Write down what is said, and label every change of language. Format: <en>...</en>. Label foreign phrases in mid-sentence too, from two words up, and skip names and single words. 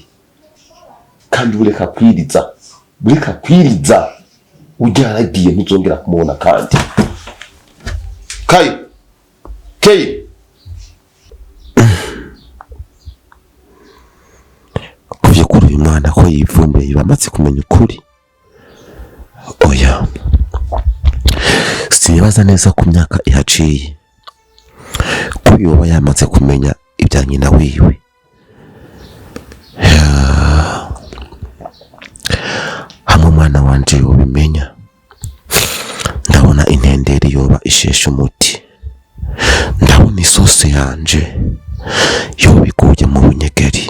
<rn>Kandi bureka kwiriza ujya yaragiye ntuzongera kumubona kandi. Kay kuvye kuri uyu mwana ko yivumbuye bamaze kumenya ukuri. Oya, sinibaza neza ku myaka ihaciye ko yoba yamaze kumenya ibya nyina wiwe. Hamwe umwana wanje yobimenya, ndabona intenderi yoba isheshe umuti, ndabona isose yanje yoba iguye mu bunyegeri.</rn>